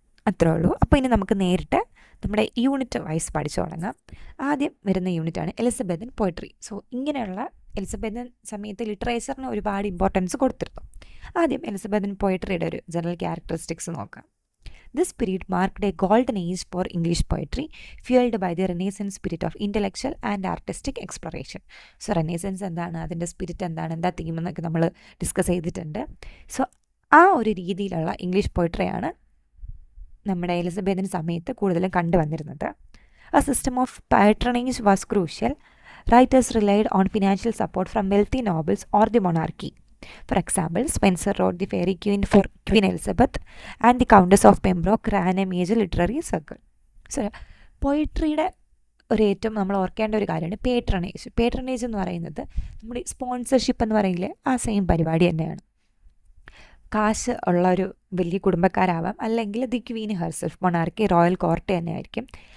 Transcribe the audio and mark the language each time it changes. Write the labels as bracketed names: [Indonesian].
[Malayalam] അത്രേ ഉള്ളൂ. അപ്പോൾ ഇനി നമുക്ക് നേരിട്ട് നമ്മുടെ യൂണിറ്റ് വൈസ് പഠിച്ചു തുടങ്ങാം. ആദ്യം വരുന്ന യൂണിറ്റാണ് എലിസബത്തൻ പോയട്രി. സോ ഇങ്ങനെയുള്ള എലിസബത്തൻ സമയത്ത് ലിറ്ററേച്ചറിന് ഒരുപാട് ഇമ്പോർട്ടൻസ് കൊടുത്തിരുന്നു. ആദ്യം എലിസബത്തൻ പോയട്രിയുടെ ഒരു ജനറൽ ക്യാരക്ടറിസ്റ്റിക്സ് നോക്കാം. [English] This period marked a golden age for English poetry, fueled by the Renaissance spirit of intellectual and artistic exploration. [Malayalam] So renaissance എന്താണ്, അതിൻ്റെ സ്പിരിറ്റ് എന്താണ്, എന്താ തീം എന്നൊക്കെ നമ്മൾ ഡിസ്കസ് ചെയ്തിട്ടുണ്ട്. സോ ആ ഒരു രീതിയിലുള്ള ഇംഗ്ലീഷ് പോയട്രിയാണ് നമ്മുടെ എലിസബത്തൻ സമയത്ത് കൂടുതലും കണ്ടുവന്നിരുന്നത്. [English] A system of patronage was crucial. Writers relied on financial support from wealthy nobles or the monarchy. For example, Spenser wrote The Fairy Queen for Queen Elizabeth and The Countess of Pembroke ran a major literary circle. [Malayalam] So, പോയിട്രിയുടെ ഏറ്റവും നമ്മൾ ഓർക്കേണ്ട ഒരു കാര്യമാണ് patronage. Patronage എന്ന് പറയുന്നത് നമ്മുടെ sponsorship എന്ന് പറയില്ലേ, ആ സെയിം പരിപാടി തന്നെയാണ്. കാശ് ഉള്ള ഒരു വലിയ കുടുംബക്കാരാവാം, അല്ലെങ്കിൽ [English] the queen herself, [Malayalam] monarchy, royal court തന്നെ ആയിരിക്കും.